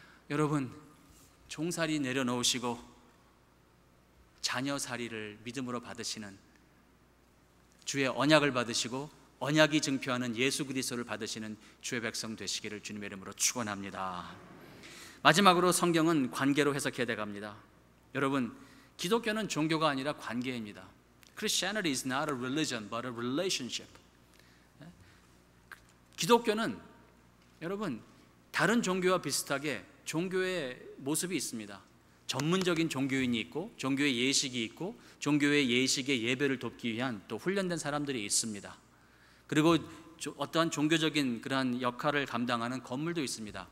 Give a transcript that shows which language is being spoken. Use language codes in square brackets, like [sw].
[ko] 여러분, 종살이 내려놓으시고 자녀살이를 믿음으로 받으시는 주의 언약을 받으시고 언약이 증표하는 예수 그리스도를 받으시는 주의 백성 되시기를 주님의 이름으로 축원합니다. 마지막으로 성경은 관계로 해석해야 돼갑니다. 여러분, 기독교는 종교가 아니라 관계입니다. [en] Christianity is not a religion but a relationship. [ko] 기독교는 여러분 다른 종교와 비슷하게 종교의 모습이 있습니다. 전문적인 종교인이 있고 종교의 예식이 있고 종교의 예식의 예배를 돕기 위한 또 훈련된 사람들이 있습니다. 그리고 어떠한 종교적인 그러한 역할을 감당하는 건물도 있습니다.